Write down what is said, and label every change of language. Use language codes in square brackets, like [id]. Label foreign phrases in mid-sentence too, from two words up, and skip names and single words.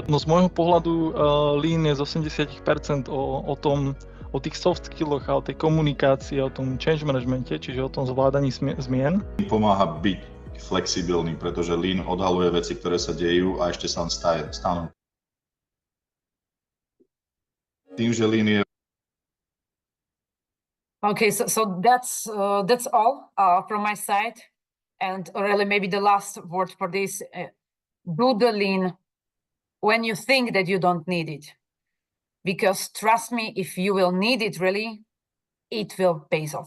[sk] No z môjho pohľadu Lean je z 80% o tých soft skilloch a o tej komunikácii, o tom [en] change managemente, [sk] čiže o tom zvládaní zmien. Pomáha byť flexibilný, pretože Lean odhaluje veci, ktoré sa dejú a ešte sa stanú. Tým, že Lean je... [en] Okay, so that's all from my side. And really maybe the last word for this, do the Lean when you think that you don't need it. Because trust me, if you will need it really, it will pay off.